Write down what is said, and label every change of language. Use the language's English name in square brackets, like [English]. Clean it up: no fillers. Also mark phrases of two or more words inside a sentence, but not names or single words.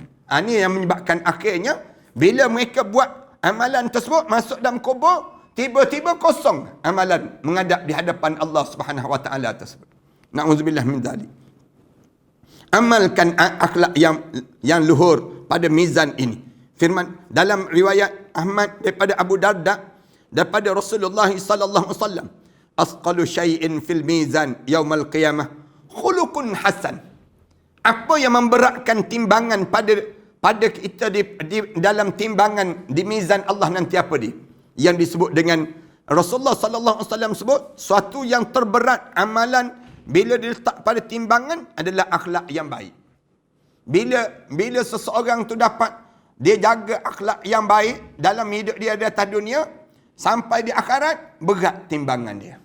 [Malay] Ini yang menyebabkan akhirnya bila mereka buat amalan tersebut, masuk dalam kubur, tiba-tiba kosong amalan menghadap di hadapan Allah [Arabic] سبحانه وتعالى [Malay] tersebut. [Arabic] نعوذ بالله من ذلك. [Malay] Amalkan akhlak yang luhur pada mizan ini. Firman dalam riwayat Ahmad daripada Abu Darda, daripada Rasulullah [Arabic] صلى الله عليه وسلم, أثقل شيء في الميزان يوم القيامة خلق حسن. [Malay] Apa yang memberatkan timbangan pada kita di dalam timbangan di mizan Allah nanti apa dia? Yang disebut dengan Rasulullah [Arabic] صلى الله عليه وسلم [Malay] sebut, suatu yang terberat amalan bila diletak pada timbangan adalah akhlak yang baik. Bila seseorang tu dapat dia jaga akhlak yang baik dalam hidup dia di atas dunia, sampai di akhirat berat timbangan dia.